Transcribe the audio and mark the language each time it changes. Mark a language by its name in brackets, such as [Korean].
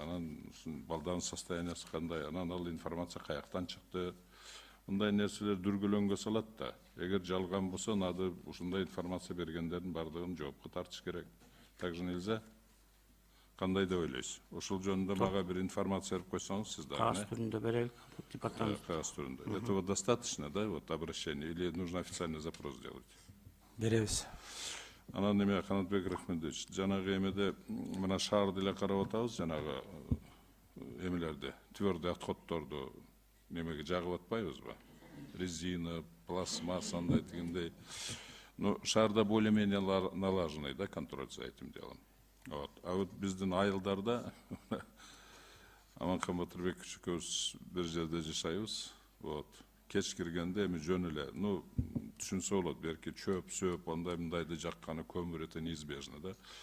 [Kyrgyz] Анан балдардын состояниясы кандай, анан ал информация каяктан чыкты. Мындай нерселер дүргүлөнгө салат да. Эгер жалган болсо, нады ушундай информация бергендердин бардыгын жоопко тартыш керек. [Russian] Так же нельзя? [Kyrgyz] Кандай деп ойлойсуз? Ошол жөнүндө мага бир информация берип койсоңуз, сиз дагы. Кагаз түрүндө берелик, департамент. Кагаз түрүндө. [Russian] Этого достаточно, да, вот обращение, или нужно официальный запрос делать? [Kyrgyz] Беребиз. Анан неме Канатбек Рахмедович, жанагы эмеде мына шаарды эле карап атабыз, жанагы эмелерди, твердый отходдорду немеге жагып атпайбызбы? [Russian] Резина, пластмасса, [Kyrgyz] андай дегендей. [Russian] Ну, шаарда более-менее налаженный, да, контроль за этим делом. Вот. [Kyrgyz] А вот биздин айылдарда Аманкан Батырбекович экөөбүз бир жерде жашайбыз. Вот. Кеч киргенде эми жөн эле, ну, түшүнсө болот, берки чөп, сөп, ондай мындайды жакканы көмүр [Russian] это неизбежно, [Kyrgyz] да.